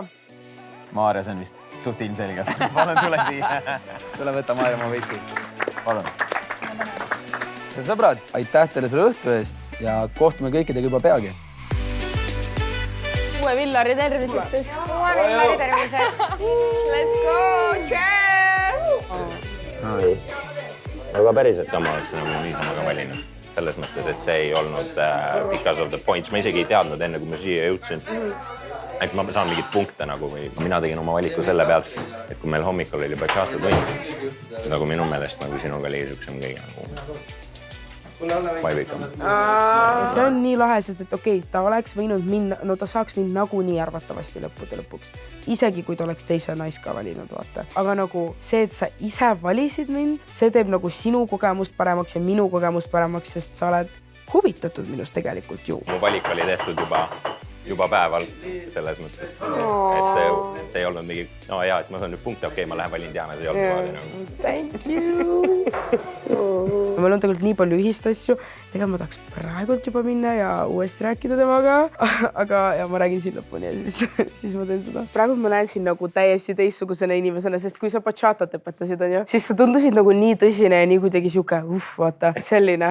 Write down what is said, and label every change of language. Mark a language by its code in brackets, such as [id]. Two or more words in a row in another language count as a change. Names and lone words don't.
[et] Maarja, see on vist suht ilmselgelt. Palun, tule siia. Tule võtta Maarja oma võti. Palun. Ja sõbrad, aitäh teile selle õhtu eest ja kohtume kõikidega juba peagi. Uue Villari terviseks. Uue Villari terviseks. [en] Let's go! Cheers! [et] Aga päriselt ka ma oleks niisama ka valinud. Selles mõttes, et see ei olnud [en] because of the points. [et] Ma isegi ei teadnud enne, kui ma siia jõudsin. Et ma saan mingit punkte nagu või mina tegin oma valiku selle pealt, et kui meil hommikul oli bachata tund, siis nagu minu meelest nagu sinuga oli siuksem kõige nagu vaibikam. See on nii lahe, sest et okei, ta oleks võinud minna, no ta saaks mind nagunii arvatavasti lõppude lõpuks. Isegi kui ta oleks teise nais ka valinud, vaata. Aga nagu see, et sa ise valisid mind, see teeb nagu sinu kogemust paremaks ja minu kogemust paremaks, sest sa oled huvitatud minust tegelikult ju. Mu valik oli tehtud juba päeval selles mõttes. Et see ei olnud mingi, no jaa, et ma saan nüüd punkte, okei, ma lähen valin Diana, see ei olnud nagu. [en] Thank you! [et] Meil on tegelikult nii palju ühist asju. Tegelikult ma tahaks praegult juba minna ja uuesti rääkida temaga. Aga ja ma räägin siin lõpuni ja siis ma teen seda. Praegu ma näen siin nagu täiesti teistsugusena inimesena, sest kui sa bachatat õpetasid, siis sa tundusid nagu nii tõsine ja nii kuidagi siuke, vaata, selline.